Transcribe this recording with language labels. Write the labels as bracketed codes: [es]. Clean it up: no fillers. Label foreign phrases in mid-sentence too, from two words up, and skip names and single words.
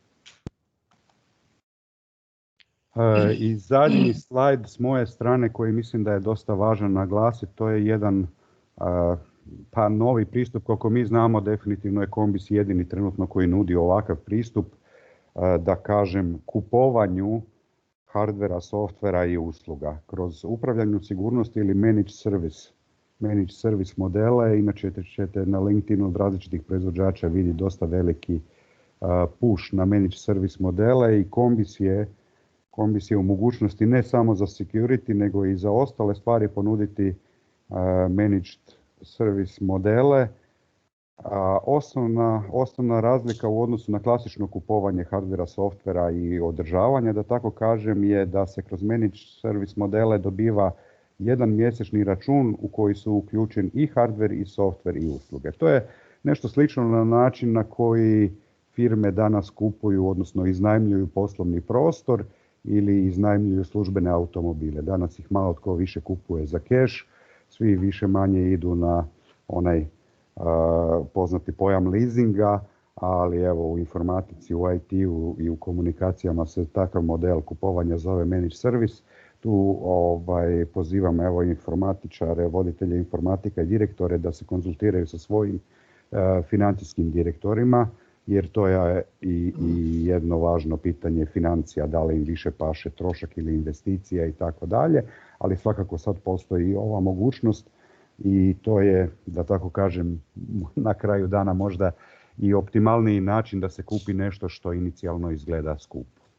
[hr] I zadnji slajd s moje strane koji mislim da je dosta važan naglasiti, to je jedan novi pristup. Koliko mi znamo, definitivno je Combis jedini trenutno koji nudi ovakav pristup, da kažem, kupovanju hardvera, softvera i usluga kroz upravljanju sigurnosti ili [en] managed service [hr] modele. Inače ćete na LinkedInu od različitih proizvođača vidjeti dosta veliki push na [en] managed service [hr] modele i Combis je Combis je u mogućnosti ne samo za security, nego i za ostale stvari ponuditi [en] managed service [hr] modele. Osnovna razlika u odnosu na klasično kupovanje hardvera, softvera i održavanja, da tako kažem, je da se kroz [en] managed service [hr] modele dobiva jedan mjesečni račun u koji su uključen i hardver i softver i usluge. To je nešto slično na način na koji firme danas kupuju, odnosno iznajmljuju poslovni prostor ili iznajmljuju službene automobile. Danas ih malo tko više kupuje za keš, svi više manje idu na onaj poznati pojam leasinga, ali evo u informatici, u IT-u i u komunikacijama se takav model kupovanja zove [en] managed service. [hr] Tu pozivam evo informatičare, voditelje informatika i direktore da se konzultiraju sa svojim financijskim direktorima, jer to je i jedno važno pitanje financija, da li im više paše trošak ili investicija i tako dalje, ali svakako sad postoji i ova mogućnost i to je, da tako kažem, na kraju dana možda i optimalniji način da se kupi nešto što inicijalno izgleda skupo.